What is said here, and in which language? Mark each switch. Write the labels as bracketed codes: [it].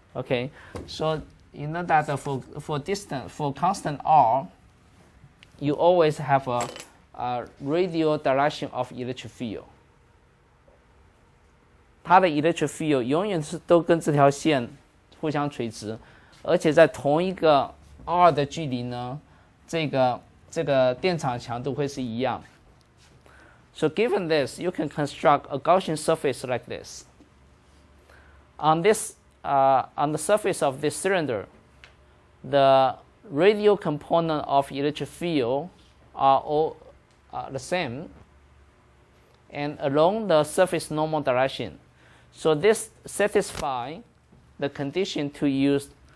[en] Okay, so you know that for constant r, you always have a radial direction of electric field. [zh] 它的 electric field 永远是都跟这条线互相垂直，而且在同一个 r 的距离呢，这个电场强度会是一样。 [en] So given this, you can construct a Gaussian surface like this. On the surface of this cylinder, the radial component of electric field are all the same, and along the surface normal direction. So this satisfies the condition to use